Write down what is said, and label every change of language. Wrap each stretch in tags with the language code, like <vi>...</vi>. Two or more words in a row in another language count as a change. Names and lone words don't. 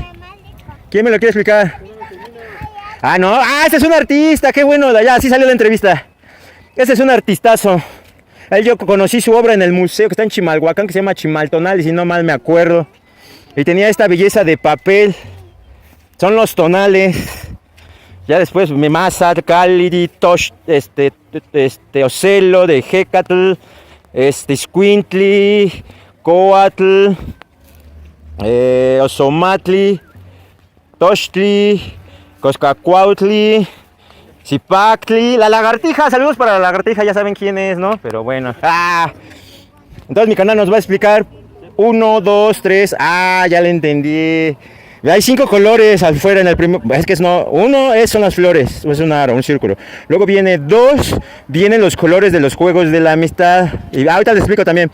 <es>¿Quién me lo quiere explicar? Ah, no, este es un artista, qué bueno, ya así salió la entrevista. Este es un artistazo. Yo conocí su obra en el museo que está en Chimalhuacán, que se llama Chimaltonal, y si no mal me acuerdo. Y tenía esta belleza de papel. Son los tonales. Ya después Memazatl, Cálidi, Tosh, Ocelo, de Jecatl, Squintli, Coatl, Osomatli, Tochtli, Coscacuautli, Zipactli, la lagartija, saludos para la lagartija, ya saben quién es, ¿no? Pero bueno, entonces mi canal nos va a explicar 1, 2, 3, ya le entendí. Hay 5 colores afuera en el primer, es que uno son las flores, es un aro, un círculo. Luego viene 2, vienen los colores de los juegos de la amistad, y ahorita les explico también.</es>